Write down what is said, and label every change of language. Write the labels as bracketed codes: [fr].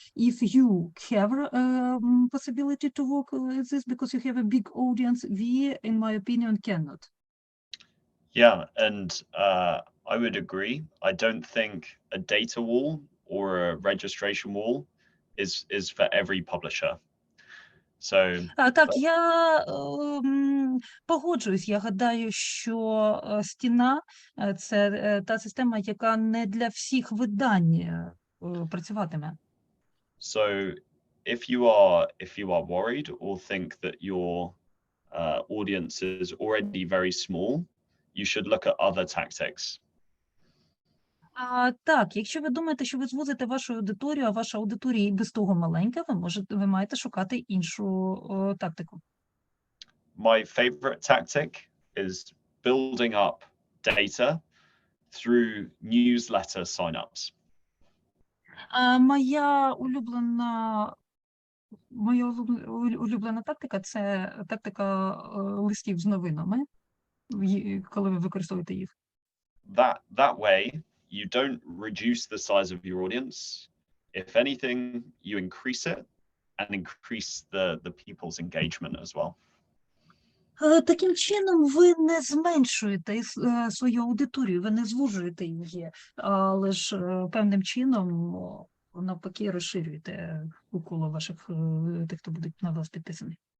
[en] If you have possibility to work with this because you have a big audience, we, in my opinion, cannot. Yeah, and I would agree. I don't think a data wall or a registration wall is for every publisher. So [uk] Так, я погоджуюсь. Я гадаю, що стіна – це та система, яка не для всіх видань працюватиме. [en] So if you are worried or think that your audience is already very small, you should look at other tactics. [uk] Так, якщо ви думаєте, що ви звузите вашу аудиторію, а ваша аудиторія і без того маленька, ви маєте шукати іншу тактику. [en] My favorite tactic is building up data through newsletter signups. [uk] Моя улюблена тактика – це тактика листів з новинами, коли ви використовуєте їх. [en] That way, you don't reduce the size of your audience. If anything, you increase it and increase the people's engagement as well. [uk] Таким чином, ви не зменшуєте свою аудиторію, ви не звужуєте її, але ж певним чином, навпаки, розширюєте коло ваших, тих, хто будуть на вас підписані.